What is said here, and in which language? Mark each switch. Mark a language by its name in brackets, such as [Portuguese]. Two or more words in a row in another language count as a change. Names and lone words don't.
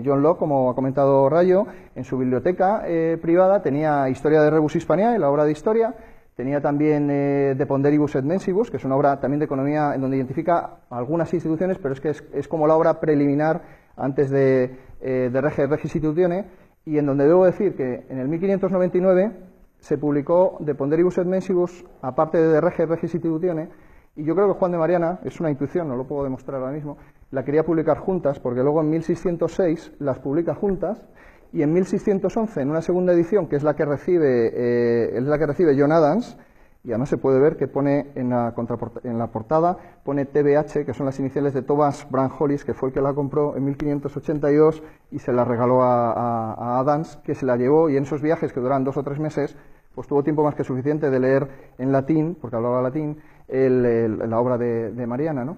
[Spanish] John Locke, como ha comentado Rayo, en su biblioteca privada tenía Historia de Rebus Hispaniae, la obra de historia, tenía también De Ponderibus et Mensibus, que es una obra también de economía en donde identifica algunas instituciones, pero es que es como la obra preliminar antes de Rege et Regis Institutione, y en donde debo decir que en el 1599 se publicó De Ponderibus et Mensibus, aparte de Rege et Regis Institutione, y yo creo que Juan de Mariana, es una intuición, no lo puedo demostrar ahora mismo, la quería publicar juntas, porque luego en 1606 las publica juntas, y en 1611, en una segunda edición, que es la que recibe John Adams, y además se puede ver que pone en la portada, pone TBH, que son las iniciales de Thomas Brand Hollis, que fue el que la compró en 1582 y se la regaló a Adams, que se la llevó, y en esos viajes que duran 2 o 3 meses, pues tuvo tiempo más que suficiente de leer en latín, porque hablaba latín, la obra de Mariana, ¿no?